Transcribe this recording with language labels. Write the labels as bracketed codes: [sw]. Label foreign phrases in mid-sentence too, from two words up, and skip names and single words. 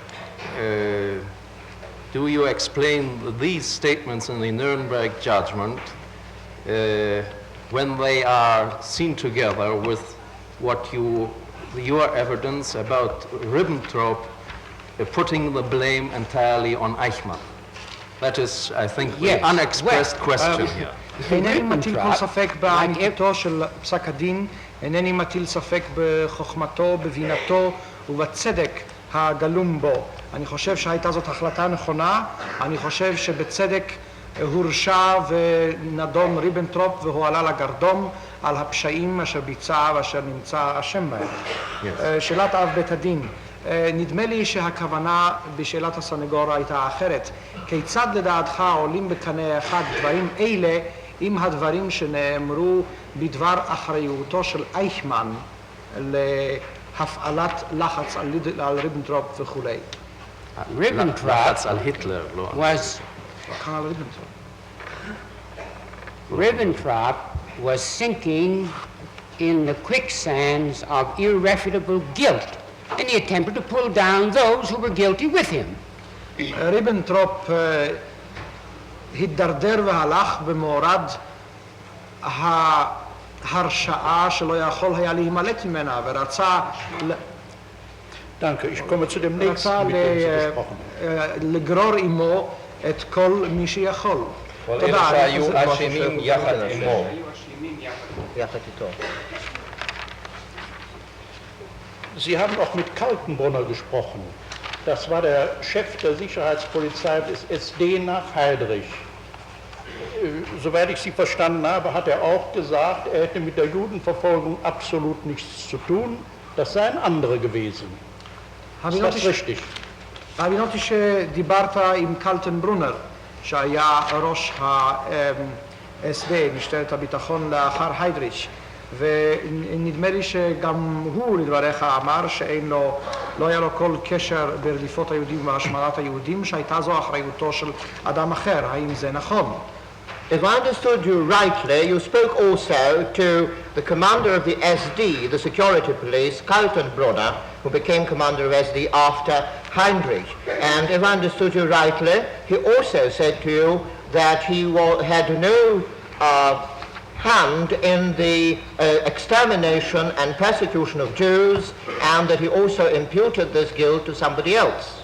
[en] do you explain these statements in the Nuremberg judgment when they are seen together with what your evidence about Ribbentrop putting the blame entirely on Eichmann? That is, I think, the unexpressed question here. [he] אינני מטיל כל ספק באמיתו של פסק הדין, אינני מטיל ספק בחוכמתו, בבינתו ובצדק הגלום בו. אני חושב שהייתה זאת החלטה נכונה, אני חושב שבצדק הורשע ונדון ריבנטרופ והועלה לגרדום על הפשעים אשר ביצע ואשר נמצא אשם בהם. שאלת אב בית הדין, נדמה לי שהכוונה בשאלת הסנגור הייתה אחרת. כיצד לדעתך עולים בקנה אחד דברים אלה עם הדברים שנאמרו בדבר אחריותו של אייכמן להפעלת לחץ על ריבנטרופ וכולי? [en] Ribbentrop was sinking in the quicksands of irrefutable guilt, and he attempted to pull down those who were guilty with him. [he] ריבנטרופ הידרדר והלך במורד ההרשעה שלא יכול היה להימלט ממנה ורצה [de] Danke, ich komme zu dem nächsten, mit dem Sie gesprochen haben. [he] לגרור עמו את כל מי שיכול. כל אלה שהיו אשמים יחד עמו. יחד איתו. [de] Sie haben auch mit Kaltenbrunner gesprochen. Das war der Chef der Sicherheitspolizei des SD nach Heydrich. Soweit ich Sie verstanden habe, hat er auch gesagt, er hätte mit der Judenverfolgung absolut nichts zu tun. Das seien andere gewesen. Ist das richtig? [he] הבינותי שדיברת עם קלטנברונר, שהיה ראש ה-SD, משטרת הביטחון לאחר היידריץ', ונדמה לי שגם הוא לדבריך אמר לא היה לו כל קשר ברדיפות היהודים והשמדת היהודים, שהייתה זו אחריותו של אדם אחר. האם זה נכון? [en] If I understood you rightly, you spoke also to the commander of the SD, the security police, Kaltenbrunner, who became commander of SD after Heinrich. And if I understood you rightly, he also said to you that he had no hand in the extermination and persecution of Jews, and that he also imputed this guilt to somebody else.